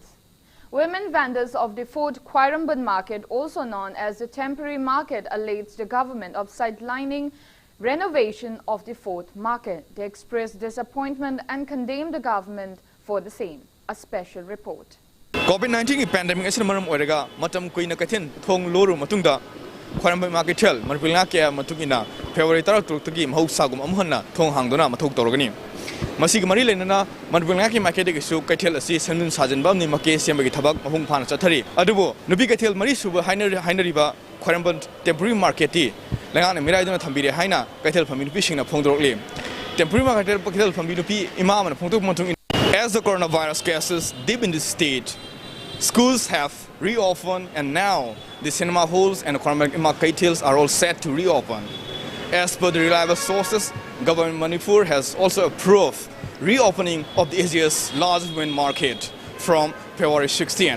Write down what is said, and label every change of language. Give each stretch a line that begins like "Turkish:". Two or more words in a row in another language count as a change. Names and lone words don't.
English: Women vendors of the Fort Khwaramban market, also known as the temporary market, allege the government of sidelining renovation of the fort market. They expressed disappointment and condemned the government for the same. A special report.
Manipuri: COVID-19 pandemic is maram oiraga matam kuina kathin thong loru matungda Khwaramban market chel Manipur kya matugina February 12 gi mahusagum amhanna thong hangdona mathok torogani masig mari lenana Manipur ki market gi su kaithel asi sanun sajanba ni make sembagi thabak mahung phana chathari adubo nubi kaithel mari suba hainari ba Khwaramban
English: temporary market
Manipuri: ti langana mirai dona thambire haina kaithel phami nupi singna phongdorokli
English: temporary market
Manipuri: kaithel phami nupi imam na phongtok montung.
English: As the coronavirus cases deep in the state, schools have reopened and now the cinema halls and markets are all set to reopen. As per the reliable sources, Government Manipur has also approved reopening of the Asia's largest women market from February 16.